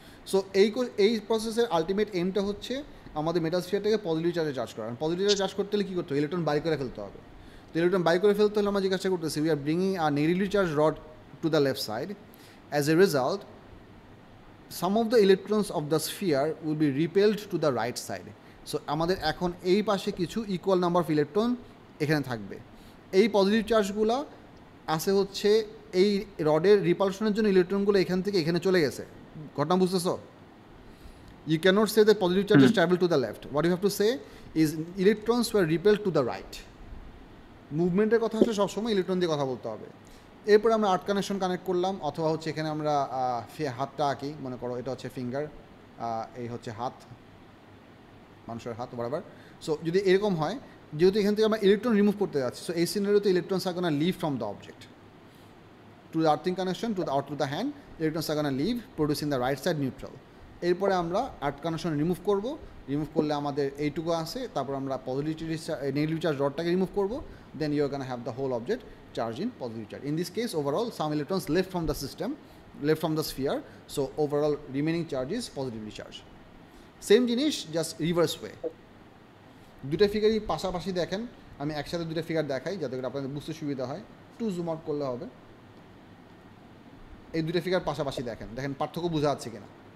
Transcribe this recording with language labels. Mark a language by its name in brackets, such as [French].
[Bangla] So এই প্রসেসের ultimate এমটা হচ্ছে আমাদের মেটাল স্ফিয়ারটাকে পজিটিভ চার্জে চার্জ করা। পজিটিভ চার্জে চার্জ করতে হলে কী করতে হবে? ইলেকট্রন বাই করে ফেলতে হবে। তো ইলেকট্রন বাই করে ফেলতে হলে আমরা যে কাজটা করতেছি, [English] We are bringing a negatively charge rod to the left side. As a result, some of the electrons of the sphere will be repelled to the right side. [Bangla] So আমাদের এখন এই পাশে কিছু ইকুয়াল নাম্বার অফ ইলেকট্রন এখানে থাকবে। এই positive চার্জগুলো আসে হচ্ছে এই রডের রিপালশনের জন্য ইলেকট্রনগুলো এখান থেকে এখানে চলে গেছে। ঘটনা বুঝতেছো? [English] You cannot say that positive charges travel to the left. What you have to say is electrons were repelled to the right. [Bangla] মুভমেন্টের কথা আসলে সবসময় ইলেকট্রন দিয়ে কথা বলতে হবে। এরপরে আমরা আর্ট কানেকশন কানেক্ট করলাম, অথবা হচ্ছে এখানে আমরা হাতটা আঁকি, মনে করো এটা হচ্ছে ফিঙ্গার, এই হচ্ছে হাত, মানুষের হাত বরাবর। সো যদি এরকম হয়, যেহেতু এখান থেকে আমরা ইলেকট্রন রিমুভ করতে যাচ্ছি, সো এই সিনারিওতে [English] Electrons are gonna leave from the object to the earthing connection to the hand. Electrons are gonna leave producing the right side neutral. [Bangla] এরপরে আমরা আর্ট কানেকশন রিমুভ করব। রিমুভ করলে আমাদের এইটুকু আসে, তারপর আমরা নেগেটিভ চার্জ রডটাকে রিমুভ করব। [English] Then you are gonna have the whole object charge in positive charge. In this case, overall, some electrons left from the system, left from the sphere, so overall remaining charge is positively charged. Same [Bangla] জিনিস, [English] just reverse way. [Bangla] দুটো ফিগারই পাশাপাশি দেখেন, আমি একসাথে দুটো figure দেখাই যাতে করে আপনাদের বুঝতে সুবিধা হয়। একটু জুম আউট করলে হবে। এই দুটো ফিগার পাশাপাশি দেখেন, দেখেন পার্থক্য বোঝা যাচ্ছে কিনা।